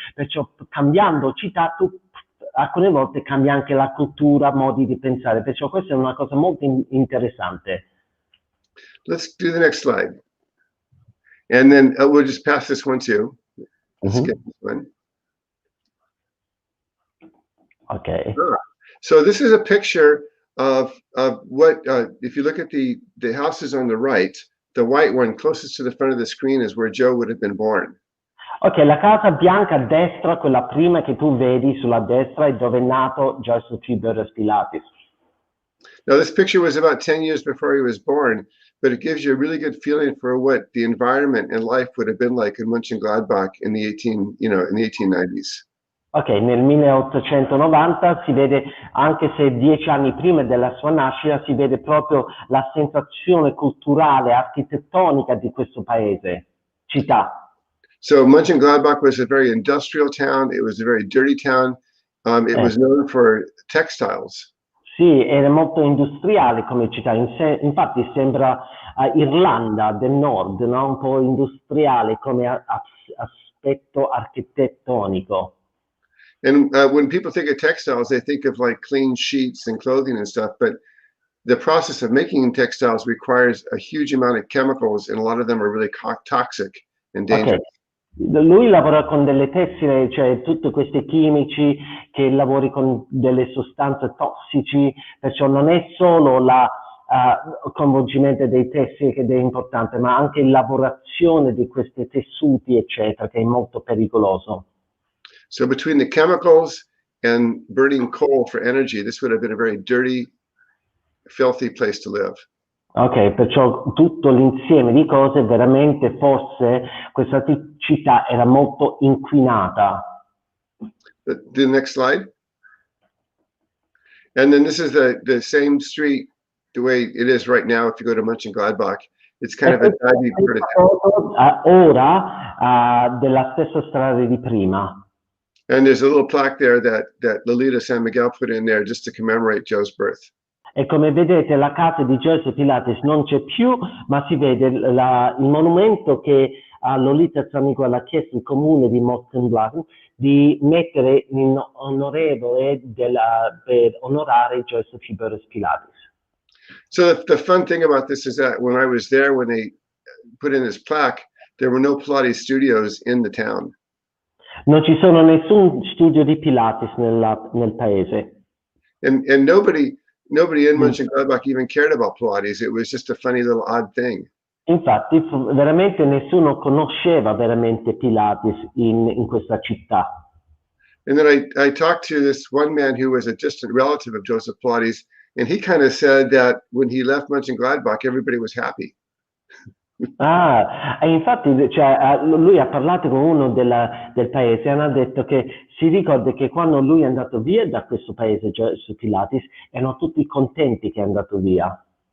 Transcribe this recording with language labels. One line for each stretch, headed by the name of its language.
Italian: Perciò, cambiando città, tu alcune volte cambia anche la cultura, modi di pensare. Perciò questa è una cosa molto interessante.
English: Let's do the next slide. And then we'll just pass this one too. Let's skip this one. Okay. So this is a picture of what, if you look at the houses on the right, the white one closest to the front of the screen is where Joe would have been born.
Italian: Ok, la casa bianca a destra, quella prima che tu vedi sulla destra, è dove è nato Joseph Pilates.
English: Now this picture was about 10 years before he was born, but it gives you a really good feeling for what the environment and life would have been like in Mönchengladbach in the 1890s.
Italian: Ok, nel 1890 si vede, anche se 10 anni prima della sua nascita, si vede proprio la sensazione culturale, architettonica di questo paese, città.
English: So Mönchengladbach was a very industrial town. It was a very dirty town. It was known for textiles.
Italian: Sì, era molto industriale come città, infatti sembra Irlanda del Nord, no? Un po' industriale come aspetto architettonico.
English: And when people think of textiles, they think of like clean sheets and clothing and stuff, but the process of making textiles requires a huge amount of chemicals, and a lot of them are really toxic and dangerous. Okay.
Italian: Lui lavora con delle tessile, cioè tutti questi chimici, che lavori con delle sostanze tossici, perciò non è solo il coinvolgimento dei tessili che è importante, ma anche la lavorazione di questi tessuti, eccetera, che è molto pericoloso.
English: So between the chemicals and burning coal for energy, this would have been a very dirty, filthy place to live.
Italian: Ok, perciò tutto l'insieme di cose, veramente forse questa città era molto inquinata.
English: The next slide. And then this is the same street, the way it is right now if you go to Mönchengladbach. It's kind of a divey part of town.
Italian: Ora della stessa strada di prima.
English: And there's a little plaque there that Lolita San Miguel put in there just to commemorate Joe's birth.
Italian: E come vedete la casa di Joseph Pilates non c'è più, ma si vede il monumento che a Lolita San Miguel ha chiesto il comune di Mönchengladbach di mettere in onorevole per onorare Joseph Pilates.
English: So the fun thing about this is that when I was there, when they put in this plaque, there were no Pilates studios in the town.
Italian: Non ci sono nessun studio di Pilates nel paese.
English: And nobody in Mönchengladbach even cared about Pilates. It was just a funny little odd thing.
Italian: Infatti, veramente nessuno conosceva veramente Pilates in questa città.
English: And then I talked to this one man who was a distant relative of Joseph Pilates, and he kind of said that when he left Mönchengladbach, everybody was happy.
Italian: E infatti, cioè, lui ha parlato con uno del paese e hanno detto che si ricorda che quando lui è andato via da questo paese, cioè su Pilates, erano tutti contenti che è andato via.